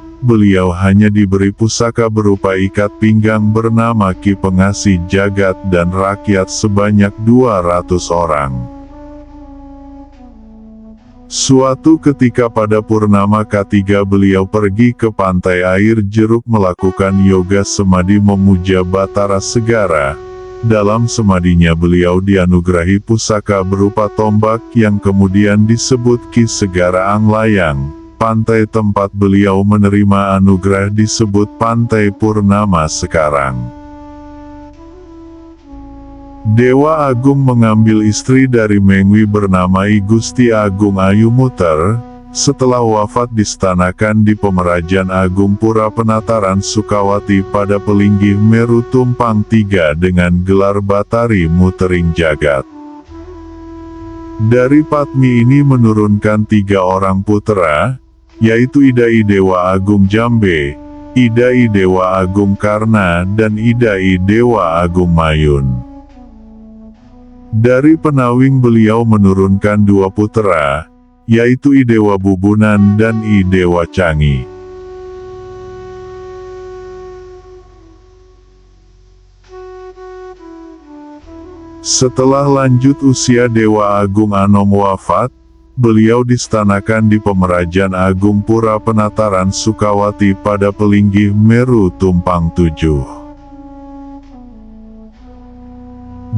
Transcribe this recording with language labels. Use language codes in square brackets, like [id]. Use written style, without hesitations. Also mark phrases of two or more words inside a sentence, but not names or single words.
[id] Beliau hanya diberi pusaka berupa ikat pinggang bernama Ki Pengasih Jagat dan rakyat sebanyak 200 orang. Suatu ketika pada purnama K3 beliau pergi ke pantai air jeruk melakukan yoga semadi memuja Batara Segara. Dalam semadinya beliau dianugerahi pusaka berupa tombak yang kemudian disebut Ki Segara Anglayang. Pantai tempat beliau menerima anugerah disebut Pantai Purnama sekarang. Dewa Agung mengambil istri dari Mengwi bernama I Gusti Agung Ayumuter. Setelah wafat distanakan di Pemerajan Agung Pura Penataran Sukawati pada Pelinggih Meru Tumpang 3 dengan gelar Batari Mutering Jagat. Dari Patmi ini menurunkan 3 orang putera, yaitu Idai Dewa Agung Jambe, Idai Dewa Agung Karna dan Idai Dewa Agung Mayun. Dari Penawing beliau menurunkan 2 putera, yaitu I Dewa Bubunan dan I Dewa Cangi. Setelah lanjut usia Dewa Agung Anom wafat, beliau distanakan di Pemerajan Agung Pura Penataran Sukawati pada Pelinggih Meru Tumpang 7.